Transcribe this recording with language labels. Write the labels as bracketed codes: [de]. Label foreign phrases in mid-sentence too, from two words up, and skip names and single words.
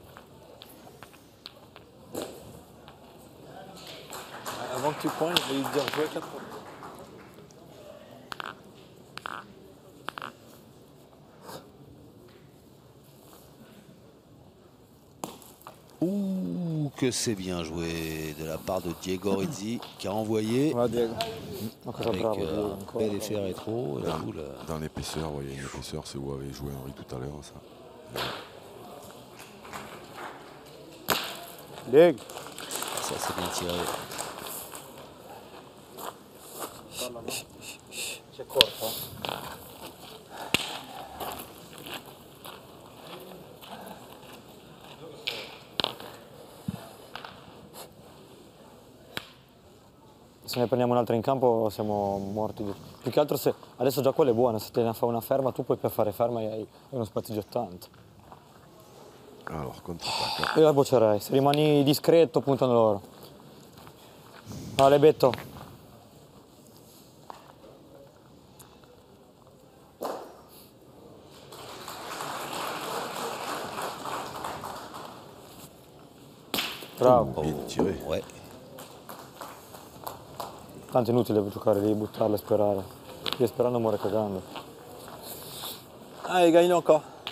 [fr] Avant que tu pointes, je vais lui dire jouer 4 fois. Ouh, que c'est bien joué de la part de Diego Rizzi qui a envoyé Voilà, Diego. [it] Ma cosa [fr] avec [it] bravo Diego, [fr] un [it] ancora. [fr] bel effet rétro. Et la boule, Dans l'épaisseur, vous voyez, une épaisseur, c'est où avait joué Henri tout à l'heure. Ça. Diego. ça c'est bien tiré. [it] C'è corto? Se ne prendiamo un'altra in campo siamo morti. Più che altro se adesso già quella è buona, se te ne fa una ferma tu puoi per fare ferma e hai uno spazio di 80. [fr] Alors, contre-attaque. [it] Io la boccerei, se rimani discreto puntano loro. [fr] Allez Betto. Bravo. Bien tiré. Ouais. [it] Tanto è inutile giocare lì, buttarla e sperare. Chi sperando muore cagando. [fr] Ah, il gagne encore.